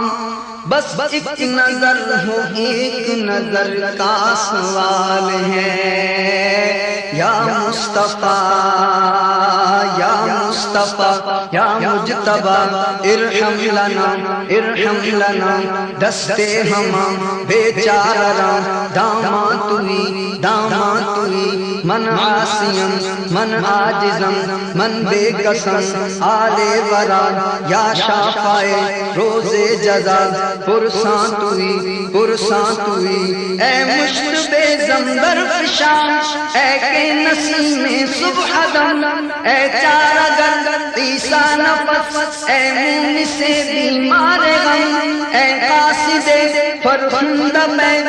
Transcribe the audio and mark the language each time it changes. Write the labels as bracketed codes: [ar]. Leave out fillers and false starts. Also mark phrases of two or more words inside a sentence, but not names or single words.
[ur] بس ایک نظر ہو ایک نظر کا سوال ہے، [ar] یا مصطفیٰ یا مصطفیٰ یا مجتبیٰ ارحم لنا ارحم لنا، [fa] دستے ہماں بیچارہ داماں توئی من عاصیم من عاجزم من بے قسم آل ورا، یا شافع روز جزا پرساں توئی اے مشرب زمبر فشان، اے کہ نسیم صبح دم، اے چارہ گر تیسا نفس، اے مونس بیمار غم، اے قاصد فرخندہ